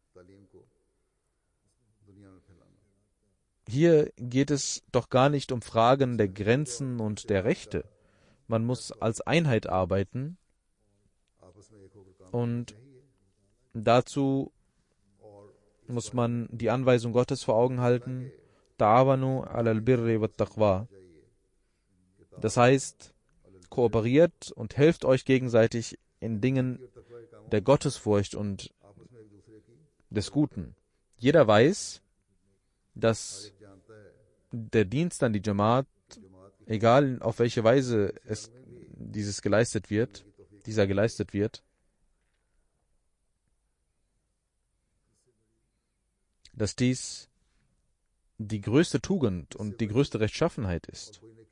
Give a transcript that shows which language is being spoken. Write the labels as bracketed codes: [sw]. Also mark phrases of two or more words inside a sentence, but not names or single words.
[de] Hier geht es doch gar nicht um Fragen der Grenzen und der Rechte. Man muss als Einheit arbeiten, und dazu muss man die Anweisung Gottes vor Augen halten, [ar] تعاونوا على البر والتقوى. [de] Das heißt, kooperiert und helft euch gegenseitig in Dingen der Gottesfurcht und des Guten. Jeder weiß, dass der Dienst an die Jamaat, egal auf welche Weise dieser geleistet wird, dass dies die größte Tugend und die größte Rechtschaffenheit ist.